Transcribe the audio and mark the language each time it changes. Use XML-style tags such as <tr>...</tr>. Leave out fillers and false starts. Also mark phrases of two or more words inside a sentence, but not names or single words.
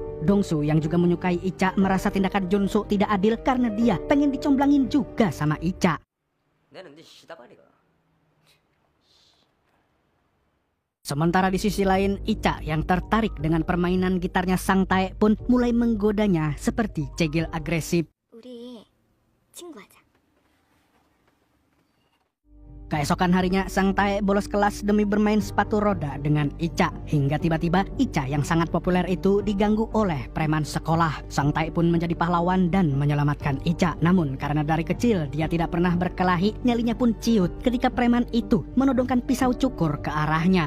<id>Dong Su yang juga menyukai Icha merasa tindakan Jung Suk tidak adil karena dia pengen dicomblangin juga sama Icha. Sementara di sisi lain, Icha yang tertarik dengan permainan gitarnya Sang Tae pun mulai menggodanya seperti cegil agresif.</id> <ko>우리 친구 하자.</ko> <id>Keesokan harinya, Sang Tae bolos kelas demi bermain sepatu roda dengan Icha. Hingga tiba-tiba Icha yang sangat populer itu diganggu oleh preman sekolah. Sang Tae pun menjadi pahlawan dan menyelamatkan Icha. Namun karena dari kecil dia tidak pernah berkelahi, nyalinya pun ciut ketika preman itu menodongkan pisau cukur ke arahnya.</id>